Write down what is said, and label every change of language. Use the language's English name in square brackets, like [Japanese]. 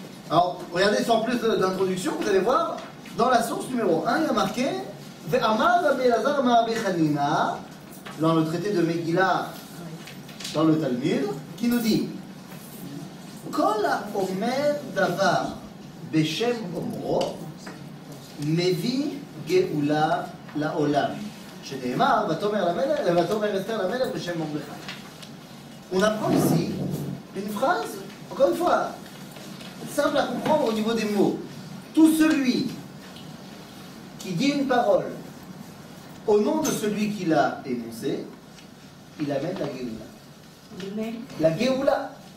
[French] Alors, regardez, sans plus d'introduction, vous allez voir, dans la source numéro 1, il y a marqué Ve'amar Rabbi Elazar Ma'abi Hanina, dans le traité de Megillah, dans le Talmud, qui nous dit [Hebrew] Kol ha'omer davar beshem omro mevi geula la'olam. שנאמר, ותאמר אסתר למלך בשם מרדכי. [French] On apprend ici une phrase, encore une fois, simple à comprendre au niveau des mots. Tout celui qui dit une parole au nom de celui qui l'a énoncé, il amène la Géoula. La Géoula.